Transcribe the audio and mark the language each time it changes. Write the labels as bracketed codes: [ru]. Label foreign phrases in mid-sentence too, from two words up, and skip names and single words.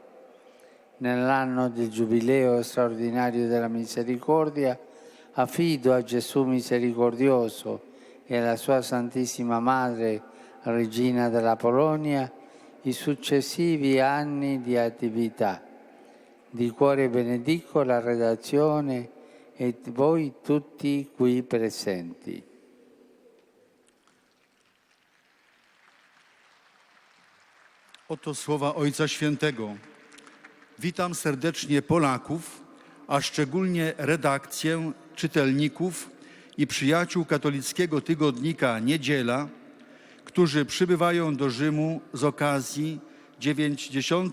[it] Nell'anno del Giubileo straordinario della misericordia, affido a Gesù misericordioso e alla sua Santissima Madre, Regina della Polonia, i successivi anni di attività. Di cuore benedico la redazione e voi tutti qui presenti. [pl] Oto słowa Ojca Świętego. Witam serdecznie Polaków, a szczególnie redakcję, czytelników i przyjaciół katolickiego tygodnika Niedziela, którzy przybywają do Rzymu z okazji 90.